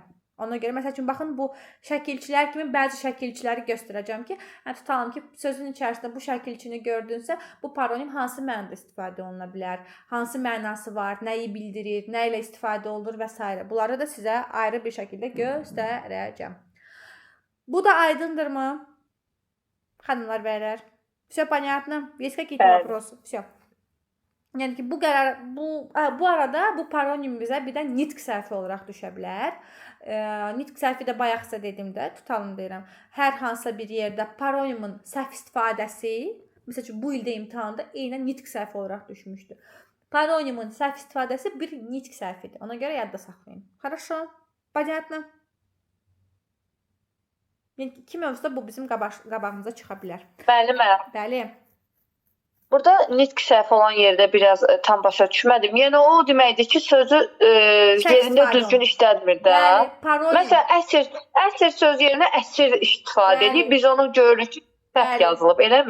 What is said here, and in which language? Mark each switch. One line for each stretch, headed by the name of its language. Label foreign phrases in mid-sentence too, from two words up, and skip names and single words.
Azerbaijani: Ona görə məsəl üçün baxın bu şəkilçilər kimi bəzi şəkilçiləri göstərəcəm ki, tutalım ki, sözün içərisində bu şəkilçini gördünsə, bu paronim hansı mənada istifadə oluna bilər, hansı mənası var, nəyi bildirir, nə ilə istifadə olunur və s. Bunları da sizə ayrı bir şəkildə göstərəcəm. Bu da aydındırmı? Xanımlar, bəylər.
Russian: Всё понятно? Есть какие-то вопросы? Всё.
Azerbaijani: Yəni ki, bu arada bu paronim bizə bir də nitq səhvi olaraq düşə bilər. Nitq səhvi də bayaqsa dedim də, tutalım deyirəm. Hər hansısa bir yerdə paronimin səhv istifadəsi, məsəl üçün bu ildə imtahanda eynən nitq səhvi olaraq düşmüşdü. Paronimin səhv istifadəsi bir nitq səhvidir. Ona görə yadda saxlayın.
Russian: Хорошо? Понятно?
Azerbaijani: Yəni iki mövzuda bu bizim qabağımıza çıxa bilər. Bəli, müəllim. Bəli. Burada nitq səhv olan yerdə biraz tam başa düşmədim. Yəni o deməkdir ki, sözü yerində düzgün işlətmir də. Məsələn, əsr söz yerinə əsir istifadə edib, biz onu görürük ki, səhv yazılıb, eləmi?